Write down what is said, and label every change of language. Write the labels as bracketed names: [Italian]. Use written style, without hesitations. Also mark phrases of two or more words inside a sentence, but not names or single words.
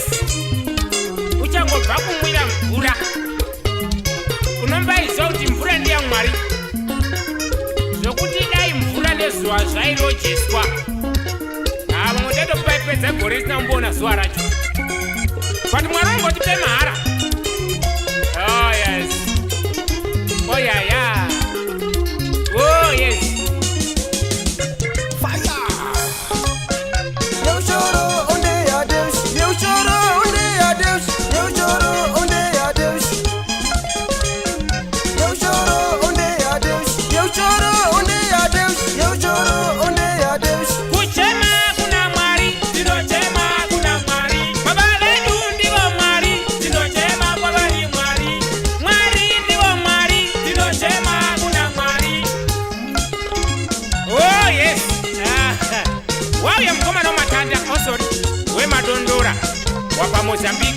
[Shona] Uchangobva kumwira mvura unombaizva kuti mvura ndiyaMwari. Zvokuti dai mvura nezuva zvairojeswa vamwe tatopedza gore risina kumboona zuva racho. But Mwari ungotipe mahara. [English] Oh yes. Oh yeah. Oh yes. Fire! [Portuguese] Eu choro onde há Deus. Eu choro onde há Deus. Eu choro onde há Deus. Eu choro onde há Deus. Eu choro onde há Deus. Eu choro onde há Deus. [Shona] Kuchema kuna Mwari, tinochema kuna Mwari. Baba vedu ndivo Mwari, tinochema baba ni Mwari. Mwari ndivo Mwari, tinochema kuna Mwari. [English] Oh yes. [Shona] Wauya mukomana wamatanda osori wemadondora wapa Mozambique.